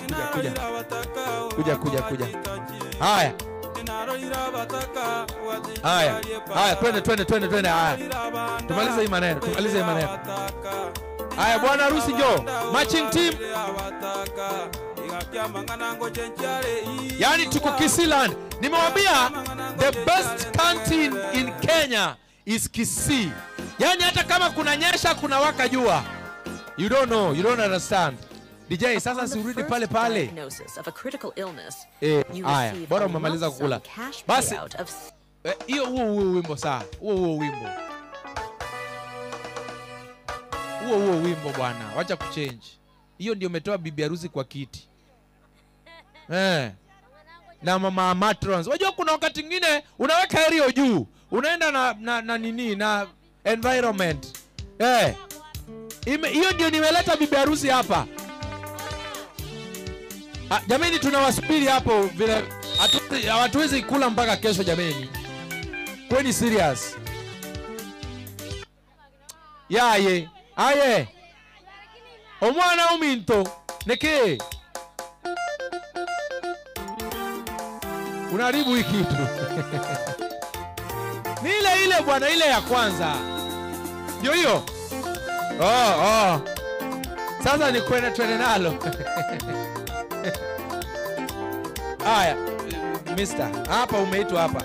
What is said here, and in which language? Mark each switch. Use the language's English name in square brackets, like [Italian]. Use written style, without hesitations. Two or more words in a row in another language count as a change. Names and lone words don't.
[Swahili] Haya, twende. Haya, tumalize hii maneno. Haya, bwana harusi njoo. [English] Matching team. [Swahili] Yani tuko Kisiland. [English] Nimewambia the best canteen in Kenya is Kisii. [Swahili] Yani hata kama kuna nyesha kuna waka jua. [English] You don't know, you don't understand. [Swahili] DJ, sasa surudi pale. Haya, bora umemaliza kukula. Basi, hiyo huo wimbo saa. Huo wimbo bwana, wacha kuchange. Hiyo ndio umetoa bibi harusi kwa kiti. Na mama matrons. Wajua kuna wakati mwingine unaweka herio juu. Unaenda na nini na environment. Hiyo ndio nimeleta bibi harusi hapa. Jamani tunawasubiri hapo vile hatuwezi kula mpaka kesho jamani. Kweni serious. Aye. [Gusii] Omwana uminto. Neke. [Swahili] Unaharibu hii kitu. Ni ile bwana, ile ya kwanza. Ndio hiyo. Sasa ni twende nalo. Haya, mister, hapa umeitwa hapa.